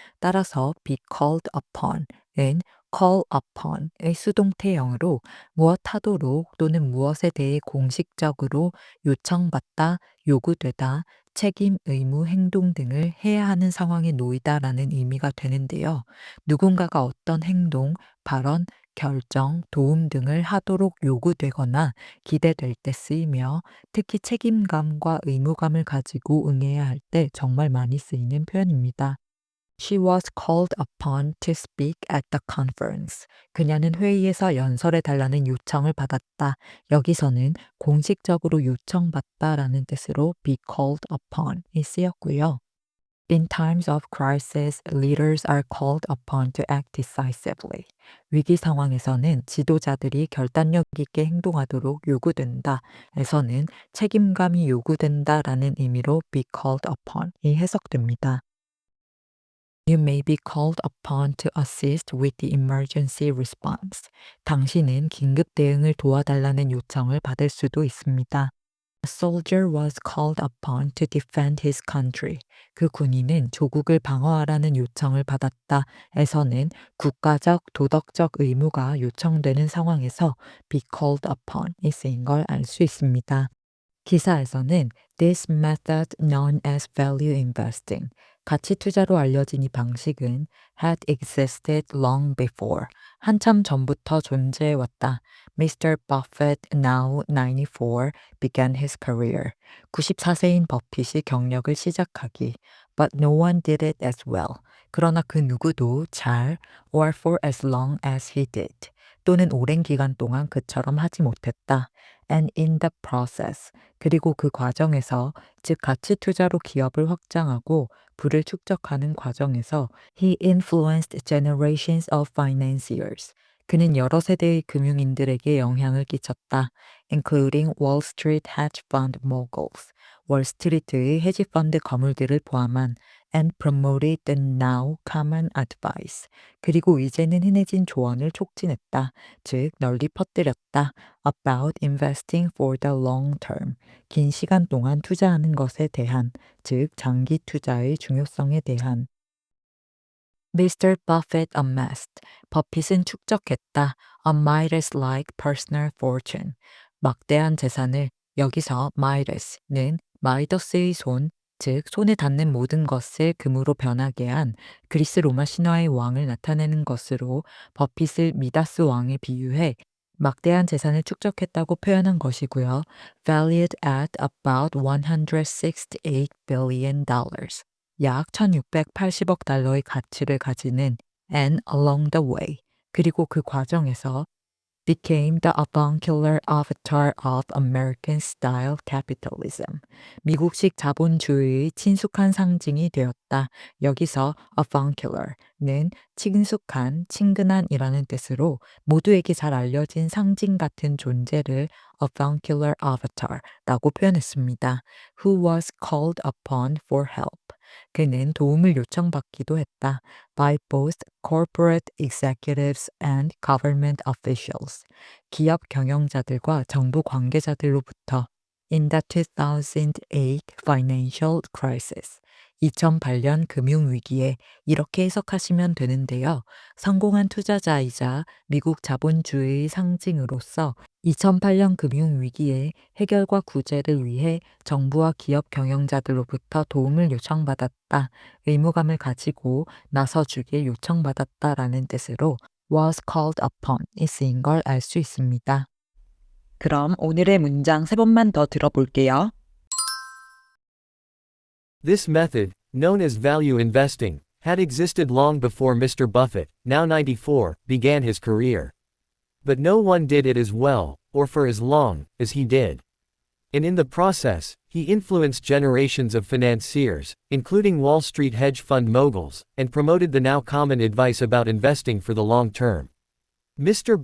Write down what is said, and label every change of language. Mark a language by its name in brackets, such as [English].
[Korean] 따라서 be called upon은 call upon의 수동태형으로 무엇하도록 또는 무엇에 대해 공식적으로 요청받다, 요구되다, 책임, 의무, 행동 등을 해야 하는 상황에 놓이다라는 의미가 되는데요. 누군가가 어떤 행동, 발언, 결정, 도움 등을 하도록 요구되거나 기대될 때 쓰이며 특히 책임감과 의무감을 가지고 응해야 할 때 정말 많이 쓰이는 표현입니다. [English] She was called upon to speak at the conference. [Korean] 그녀는 회의에서 연설해 달라는 요청을 받았다. 여기서는 공식적으로 요청받다라는 뜻으로 be called upon이 쓰였고요. [English] In times of crisis, leaders are called upon to act decisively. [Korean] 위기 상황에서는 지도자들이 결단력 있게 행동하도록 요구된다. 에서는 책임감이 요구된다라는 의미로 be called upon이 해석됩니다. [English] You may be called upon to assist with the emergency response. [Korean] 당신은 긴급 대응을 도와달라는 요청을 받을 수도 있습니다. [English] A soldier was called upon to defend his country. [Korean] 그 군인은 조국을 방어하라는 요청을 받았다. 에서는 국가적, 도덕적 의무가 요청되는 상황에서 be called upon이 쓰인 걸 알 수 있습니다. 기사에서는 This method known as value investing, 가치 투자로 알려진 이 방식은 had existed long before, 한참 전부터 존재해 왔다. [English] Mr. Buffett, now 94, began his career. [Korean] 94세인 버핏이 경력을 시작하기. [English] But no one did it as well. 그러나 그 누구도 잘, or for as long as he did. [Korean] 또는 오랜 기간 동안 그처럼 하지 못했다. And in the process. 그리고 그 과정에서, 즉 가치 투자로 기업을 확장하고 부를 축적하는 과정에서 he influenced generations of financiers. 그는 여러 세대의 금융인들에게 영향을 끼쳤다. [English] including Wall Street hedge fund moguls. 월스트리트의 헤지펀드 거물들을 포함한 and promoted the now common advice. [Korean] 그리고 이제는 흔해진 조언을 촉진했다. 즉 널리 퍼뜨렸다. [English] about investing for the long term. [Korean] 긴 시간 동안 투자하는 것에 대한, 즉 장기 투자의 중요성에 대한. [English] Mr. Buffett amassed. 버핏은 축적했다. A Midas-like personal fortune. [Korean] 막대한 재산을, 여기서 Midas는 마이더스의 손, 즉 손에 닿는 모든 것을 금으로 변하게 한 그리스 로마 신화의 왕을 나타내는 것으로 버핏을 미다스 왕에 비유해 막대한 재산을 축적했다고 표현한 것이고요. [English] Valued at about 168 billion dollars. [Korean] 약 1680억 달러의 가치를 가지는 and along the way. [English] 그리고 그 과정에서 became the avuncular avatar of American style capitalism. [Korean] 미국식 자본주의의 친숙한 상징이 되었다. 여기서 avuncular는 친숙한, 친근한이라는 뜻으로 모두에게 잘 알려진 상징 같은 존재를 avuncular avatar라고 표현했습니다. [English] Who was called upon for help. [Korean] 그는 도움을 요청받기도 했다. [English] by both corporate executives and government officials. 기업 경영자들과 정부 관계자들로부터 in the 2008 financial crisis. [Korean] 2008년 금융위기에 이렇게 해석하시면 되는데요. 성공한 투자자이자 미국 자본주의의 상징으로서 2008년 금융위기의 해결과 구제를 위해 정부와 기업 경영자들로부터 도움을 요청받았다. 의무감을 가지고 나서주길 요청받았다라는 뜻으로 was called upon이 쓰인 걸 알 수 있습니다. 그럼 오늘의 문장 3번만 더 들어볼게요. [English] This method, known as value investing, had existed long before Mr. Buffett, now 94, began his career. But no one did it as well, or for as long, as he did. And in the process, he influenced generations of financiers, including Wall Street hedge fund moguls, and promoted the now common advice about investing for the long term. Mr.